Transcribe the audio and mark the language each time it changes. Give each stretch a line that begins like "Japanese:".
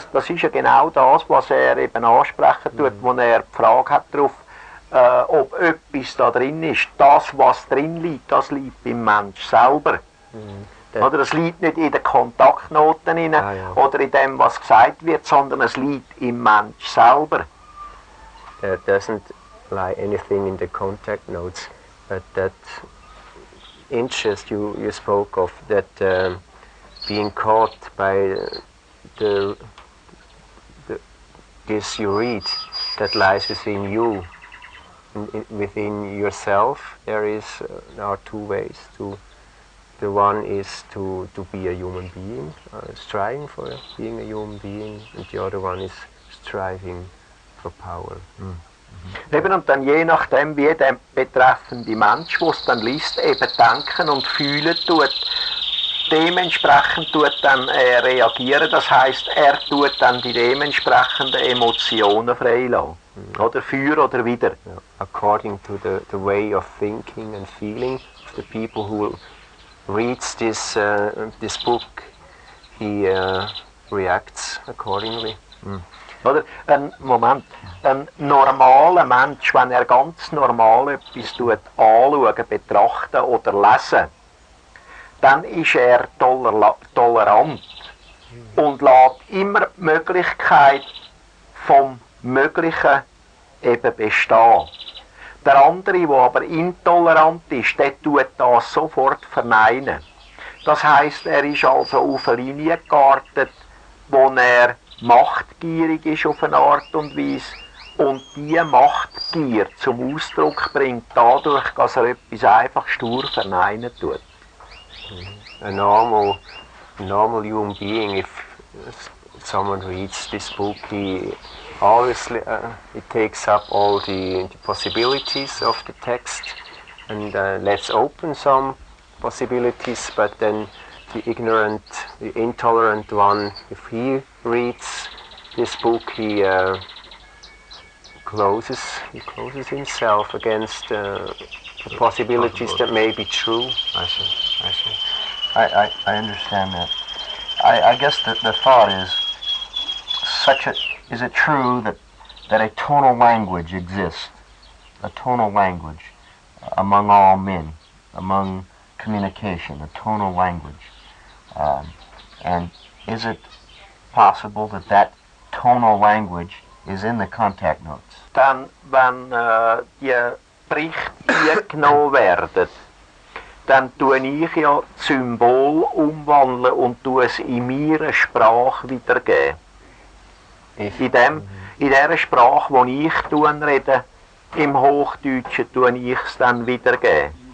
German: Das ist ja genau das, was er eben ansprechen tut, wo er die Frage hat darauf, ob etwas da drin ist. Das, was drin liegt, das liegt beim Mensch selber. Oder es liegt nicht in den Kontaktnoten rein, oder in dem, was gesagt wird, sondern es liegt im Mensch selber.
English: There doesn't lie anything in the contact notes, but that interest you spoke of, that being caught by this you read, that lies within you, within yourself. There are two ways to. The one is to be a human being, striving for being a human being, and the other one is striving for power.
German: Eben, und dann je nachdem, wie der betreffende Mensch, der es dann liest, eben denken und fühlen tut, dementsprechend tut dann reagieren. Das heisst, er tut dann die dementsprechenden Emotionen freilassen. Oder für oder wider.
English: Yeah. According to the way of thinking and feeling of the people who reads this book, he reacts accordingly.
German: Oder? Moment. Ein normaler Mensch, wenn er ganz normal etwas tut, anschauen, betrachten oder lesen, dann ist er tolerant und lässt immer die Möglichkeit vom Möglichen eben bestehen. Der andere, der aber intolerant ist, der tut das sofort verneinen. Das heisst, er ist also auf eine Linie geartet, wo er machtgierig ist auf eine Art und Weise und diese Machtgier zum Ausdruck bringt dadurch, dass er etwas einfach stur verneinen tut.
English: A normal human being, if someone reads this book, he obviously it takes up all the possibilities of the text and lets open some possibilities, but then the ignorant, the intolerant one, if he reads this book, he closes himself against the possibilities that may be true. I see. I understand that. I guess the thought is is it true that a tonal language exists, a tonal language among all men, among communication, a tonal language, and is it possible that tonal language is in the contact notes?
German: Dann, wenn die Berichte eingenommen werden, dann tue ich ja das Symbol umwandeln und tue es in meiner Sprache wiedergeben. In dieser Sprache, die ich rede, im Hochdeutschen tue ich es dann wiedergeben.